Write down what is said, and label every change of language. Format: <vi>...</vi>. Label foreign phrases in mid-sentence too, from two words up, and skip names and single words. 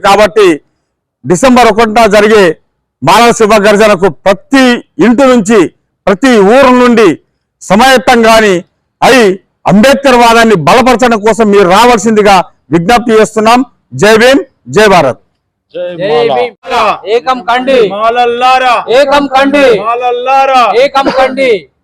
<te>కాబట్టి డిసెంబర్ 1న జరిగే మాలల శివ గర్జనకు ప్రతి ఇంటి నుంచి, ప్రతి ఊరు నుండి సమాయత్తంగాని అయి అంబేద్కర్ వాదాన్ని బలపరచడం కోసం మీరు రావాల్సిందిగా విజ్ఞప్తి చేస్తున్నాం.</te> <hi>जय भीम, जय भारत. जय भीम</hi> <te>ఏకం కండి మాలల్లారా ఏకం కండి మాలల్లారా ఏకం కండి</te>